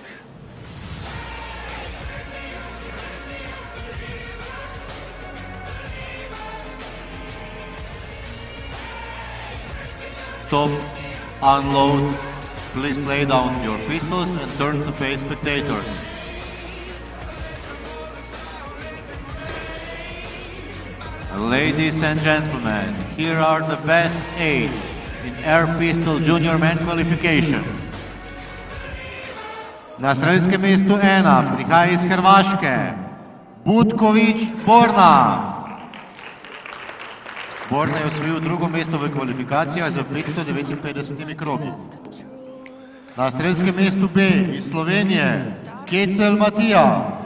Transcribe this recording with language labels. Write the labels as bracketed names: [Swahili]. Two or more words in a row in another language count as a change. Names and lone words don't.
[English] Stop, unload, please lay down your pistols and turn to face spectators. Ladies and gentlemen, here are the best 8 in Air Pistol Junior Men qualification. [Slovenian] Na strelskem mestu 1 prihaja iz Hrvaške Butković Borna. Borna je osvojil drugo mesto v kvalifikacijah z 559 krogi. Na strelskem mestu B iz Slovenije Kecel Matija.